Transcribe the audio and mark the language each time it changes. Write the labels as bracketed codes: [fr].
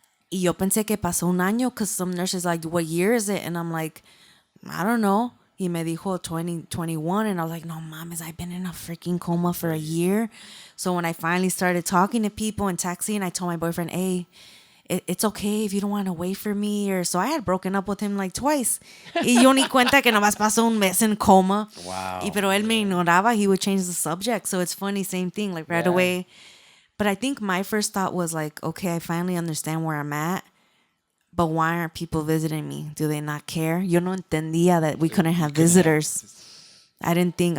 [es] Y yo pensé que pasó un año [en] because some nurses like, what year is it? And I'm like, I don't know. [es] Y me dijo [en] 2021, and I was like, [es] no mames, [en] I've been in a freaking coma for a year. So when I finally started talking to people and texting, I told my boyfriend, hey, it's okay if you don't want to wait for me. Or so I had broken up with him like twice. [es] Y yo ni cuenta que nomás pasó un mes [en] in coma. Wow. [es] Y pero él me ignoraba. [en] He would change the subject. So it's funny, same thing, like right Yeah. away. But I think my first thought was like, okay, I finally understand where I'm at. But why aren't people visiting me? Do they not care? [es] Yo no entendía [en] that we couldn't have visitors. I didn't think.